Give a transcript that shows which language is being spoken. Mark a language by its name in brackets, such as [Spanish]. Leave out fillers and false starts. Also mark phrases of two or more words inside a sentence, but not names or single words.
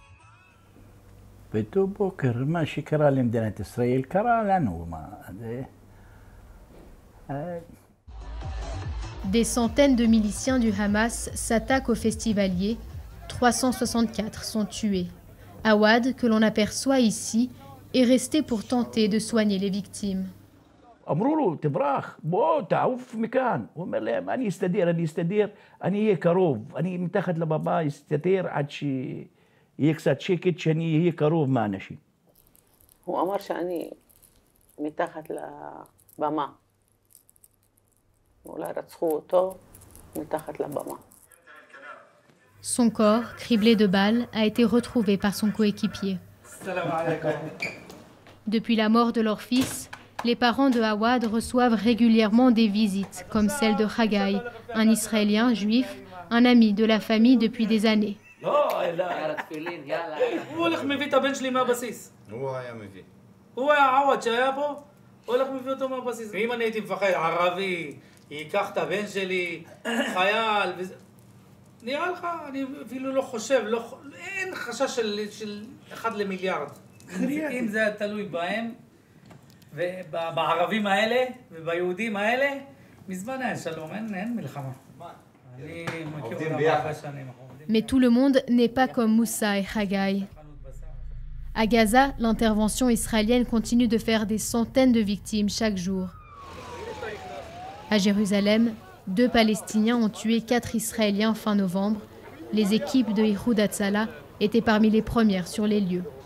[French] Des centaines de miliciens du Hamas s'attaquent aux festivaliers. 364 sont tués. Awad, que l'on aperçoit ici, est resté pour tenter de soigner les victimes. [Hebrew] אמרו לו, תברח, בוא, תעוף מכאן. הוא אומר להם, אני אסתדר, אני אהיה קרוב. אני מתחת לבמה אסתדר עד שיהיה קצת שקט, שאני אהיה קרוב מהאנשים. הוא אמר שאני מתחת לבמה. אולי רצחו אותו מתחת לבמה. [French] Son corps, criblé de balles, a été retrouvé par son coéquipier. Depuis la mort de leur fils, les parents de Awad reçoivent régulièrement des visites, comme celle de Haggai, un Israélien juif, un ami de la famille depuis des années. [Hebrew] נראה לך, אני אפילו לא חושב, אין חשש של 1 למיליארד. אם זה תלוי בהם, ובערבים האלה, וביהודים האלה, מזמן היה שלום, אין מלחמה. אני מכיר אותם הרבה שנים. [French] Mais tout le monde n'est pas comme Moussa et Haggai. À Gaza, l'intervention israélienne continue de faire des centaines de victimes chaque jour. À Jérusalem, 2 Palestiniens ont tué 4 Israéliens fin novembre. Les équipes de Ihoud Hatzalah étaient parmi les premières sur les lieux.